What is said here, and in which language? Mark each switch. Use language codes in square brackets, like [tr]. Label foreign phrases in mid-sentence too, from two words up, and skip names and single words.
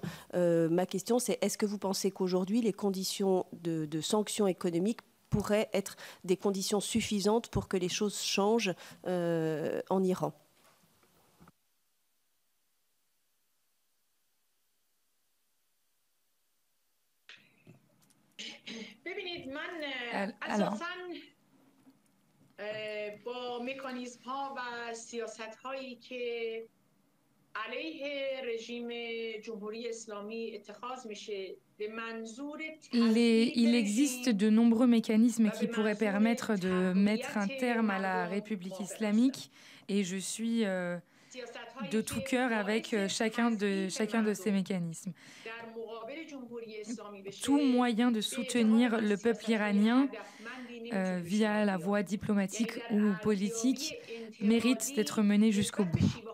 [fr] Ma question, c'est est-ce que vous pensez qu'aujourd'hui, les conditions de sanctions économiques pourraient être des conditions suffisantes pour que les choses changent en Iran? Alors, [fa] با مکانیزم ها و سیاست هایی که علیه رژیم جمهوری اسلامی اتخاذ میشه به منظور [fr] il existe de nombreux mécanismes qui pourraient permettre de mettre un terme à la République islamique et je suis de tout cœur avec chacun de ces mécanismes. Tout moyen de soutenir le peuple iranien via la voie diplomatique ou politique mérite d'être mené jusqu'au bout.